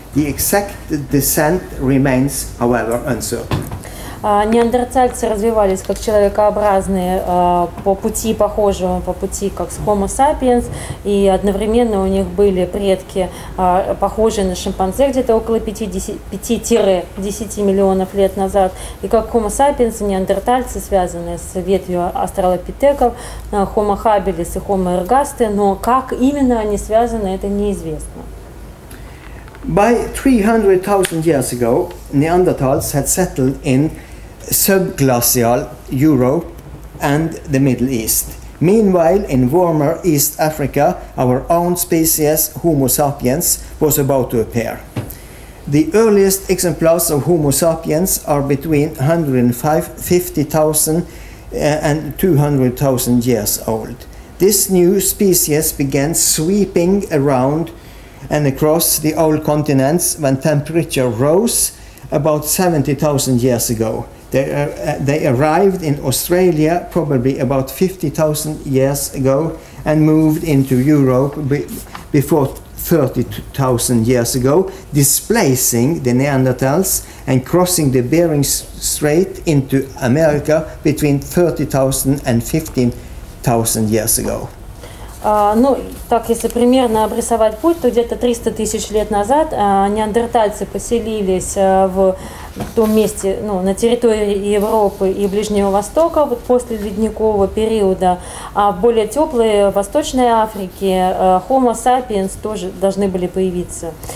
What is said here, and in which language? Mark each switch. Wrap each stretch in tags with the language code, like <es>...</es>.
<en>The exact descent remains, however, uncertain.</en> <ru>Неандертальцы развивались как человекообразные по пути похожего, по пути как с Homo sapiens, и одновременно у них были предки, похожие на шимпанзе где-то около 5-10 миллионов лет назад, и как Homo sapiens, неандертальцы, связанные с ветвью австралопитеков, Homo habilis и Homo ergaster, но как именно они связаны, это неизвестно.</ru> <en>By 300,000 years ago, Neanderthals had settled in subglacial Europe and the Middle East. Meanwhile, in warmer East Africa, our own species, Homo sapiens, was about to appear. The earliest exemplars of Homo sapiens are between 150,000 and 200,000 years old. This new species began sweeping around and across the old continents when temperature rose about 70,000 years ago. They arrived in Australia probably about 50,000 years ago and moved into Europe before 30,000 years ago, displacing the Neanderthals and crossing the Bering Strait into America between 30,000 and 15,000 years ago.</en> <ru>Ну, так, если примерно обрисовать путь, то где-то 300 тысяч лет назад неандертальцы поселились в том месте, ну, на территории Европы и Ближнего Востока, вот после ледникового периода, а в более теплой Восточной Африке Homo sapiens тоже должны были появиться.</ru>